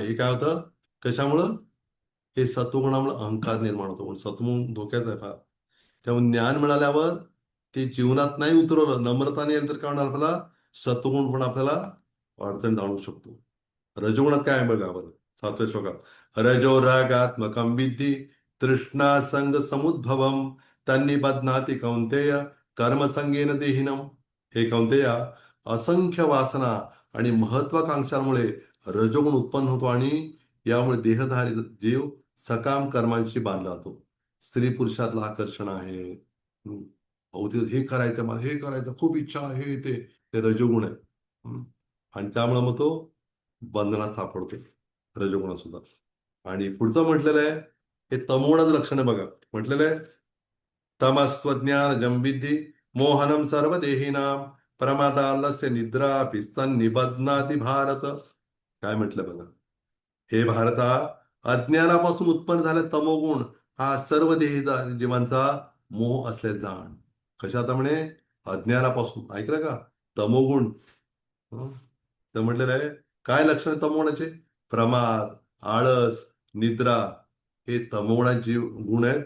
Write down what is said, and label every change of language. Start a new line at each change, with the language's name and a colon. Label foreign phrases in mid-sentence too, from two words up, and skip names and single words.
Marathi: हे काय होतं कशामुळं? हे सत्वगुणामुळे अहंकार निर्माण होतो. म्हणून सत्वगुण धोक्याचं आहे फार. त्यामुळे ज्ञान मिळाल्यावर ते जीवनात नाही उतरवलं, नम्रताने येईल तर काय होणार आपल्याला? सत्वगुण पण आपल्याला अडचणीत आणू शकतो. रजोगुणात काय आहे बघा बरं, 7व्या श्लोकात.
Sanskrit: रजो रागात्मकं विद्धि तृष्णा संग समुद्भवम तन्नि बध्नाति कौंतेय कर्मसंगेन देहिनम.
Marathi: हे कौंतेया, असंख्य वासना आणि महत्वाकांक्षांमुळे रजोगुण उत्पन्न होतो आणि यामुळे देहधारी जीव सकाम कर्मांशी बांधला जातो. स्त्री पुरुषातलं आकर्षण आहे. हम्म. अहो ते हे करायचं मला, हे करायचं खूप इच्छा आहे, हे ते रजोगुण आहे. हम्म. आणि त्यामुळे मग तो बंधनात सापडतो, रजोगुणात सुद्धा. आणि पुढचं म्हटलेलं आहे, हे तमोगुणाचं लक्षण आहे बघा. म्हटलेलं आहे
Sanskrit: तमस्त्वज्ञानजं विद्धि मोहनम सर्व देहिनाम प्रमादालस्य निद्रा भिस्तन निबध्नाति भारत.
Marathi: काय म्हटलं बघा, हे भारता, अज्ञानापासून उत्पन्न झाले तमोगुण हा सर्व देही जीवांचा मोह असले जाण. कशात म्हणे? अज्ञानापासून. ऐकलं का? तमोगुण. हं? तर म्हटलेलं आहे काय लक्षण आहे तमोगुणाचे? प्रमाद, आळस, निद्रा, हे तमोगुणाचे गुण आहेत.